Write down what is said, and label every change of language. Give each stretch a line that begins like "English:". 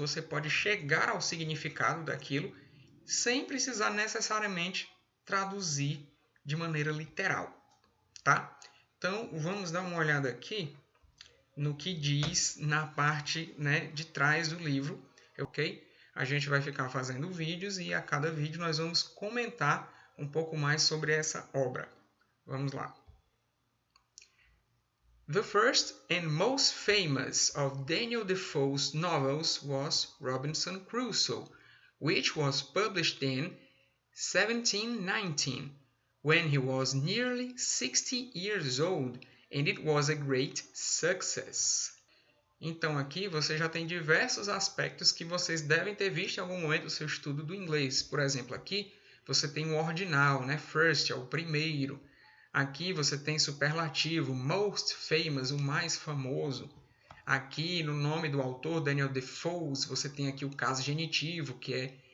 Portuguese: Você pode chegar ao significado daquilo sem precisar necessariamente traduzir de maneira literal, tá? Então, vamos dar uma olhada aqui no que diz na parte, né, de trás do livro, ok? A gente vai ficar fazendo vídeos e a cada vídeo nós vamos comentar um pouco mais sobre essa obra. Vamos lá.
English: The first and most famous of Daniel Defoe's novels was Robinson Crusoe, which was published in 1719, when he was nearly 60 years old, and it was a great success.
Portuguese: Então aqui você já tem diversos aspectos que vocês devem ter visto em algum momento do seu estudo do inglês. Por exemplo, aqui você tem o ordinal, né? First é o primeiro. Aqui você tem superlativo, most famous, o mais famoso. Aqui no nome do autor, Daniel Defoe, você tem aqui o caso genitivo, que